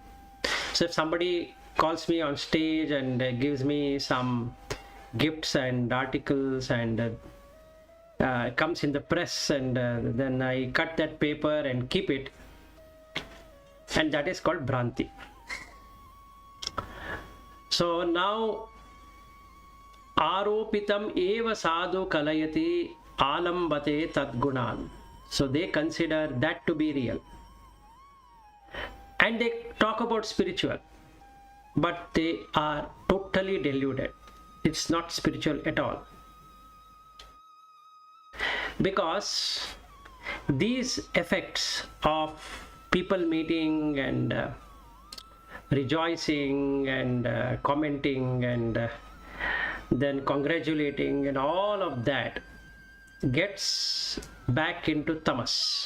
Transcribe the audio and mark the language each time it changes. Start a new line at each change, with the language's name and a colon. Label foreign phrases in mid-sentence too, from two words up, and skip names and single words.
English: So if somebody calls me on stage and gives me some gifts and articles and comes in the press, and then I cut that paper and keep it, and that is called Bhranti. So now
Sanskrit: Aropitam eva sadhu kalayati alambate tadgunan.
English: So they consider that to be real. And they talk about spiritual, but they are totally deluded. It's not spiritual at all. Because these effects of people meeting and rejoicing and commenting and then congratulating and all of that gets back into tamas.